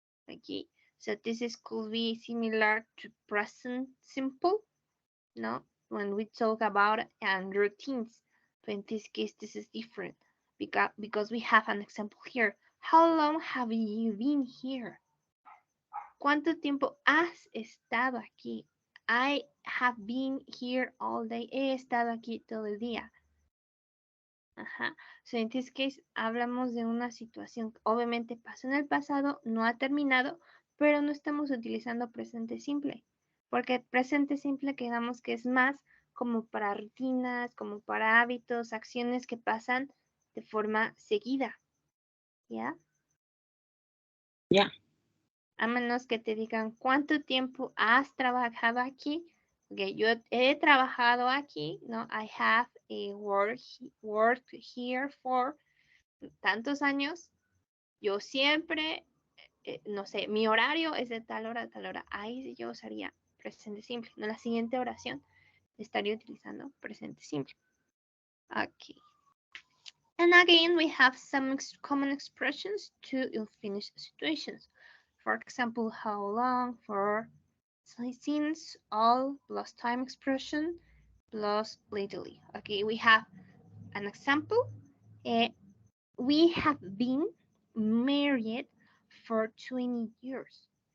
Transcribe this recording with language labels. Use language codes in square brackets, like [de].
[en] Okay, so this is could be similar to present simple, no? When we talk about routines, but in this case, this is different because we have an example here. How long have you been here? [es] ¿Cuánto tiempo has estado aquí? [en] I have been here all day. [es] He estado aquí todo el día. Ajá. So, en [en] this case, [es] hablamos de una situación que obviamente pasó en el pasado, no ha terminado, pero no estamos utilizando presente simple. Porque presente simple quedamos que es más como para rutinas, como para hábitos, acciones que pasan de forma seguida. ¿Ya? [en] Yeah. [es] A menos que te digan cuánto tiempo has trabajado aquí. Okay, yo he trabajado aquí, ¿no? [en] I have worked here for [es] tantos años. Yo siempre, no sé, mi horario es de tal hora a tal hora. Ahí yo usaría presente simple. No, la siguiente oración estaría utilizando presente simple. [en] Okay. And again, we have some common expressions to unfinished situations. For example, how long, for, since, all, plus time expression, plus lately. Okay, we have an example. Uh, we have been married for 20 years.